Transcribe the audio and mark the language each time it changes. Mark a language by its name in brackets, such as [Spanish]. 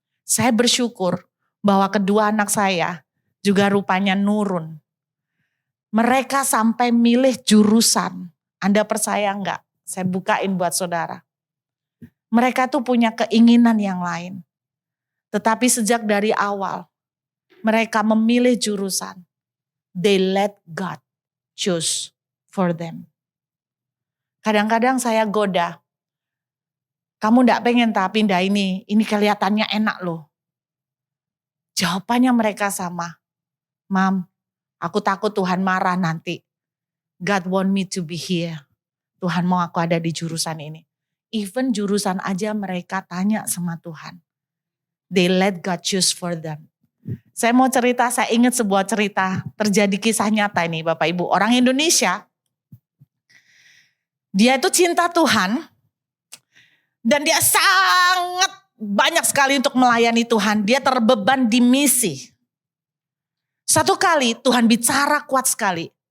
[Indonesian] Saya bersyukur bahwa kedua anak saya juga rupanya nurun. Mereka sampai milih jurusan. Anda percaya enggak? Saya bukain buat saudara. Mereka tuh punya keinginan yang lain. Tetapi sejak dari awal, mereka memilih jurusan. [English] They let God choose for them. [Indonesian] Kadang-kadang saya goda. Kamu enggak pengen tak pindah ini kelihatannya enak loh. Jawabannya mereka sama. Mam, aku takut Tuhan marah nanti. [English] God want me to be here. [Indonesian] Tuhan mau aku ada di jurusan ini. Even jurusan aja mereka tanya sama Tuhan. [English] They let God choose for them. [Indonesian] Saya mau cerita, saya ingat sebuah cerita. Terjadi kisah nyata ini Bapak Ibu. Orang Indonesia Dia itu cinta Tuhan. Dan dia sangat banyak sekali untuk melayani Tuhan. Dia terbeban di misi. Satu kali Tuhan bicara kuat sekali.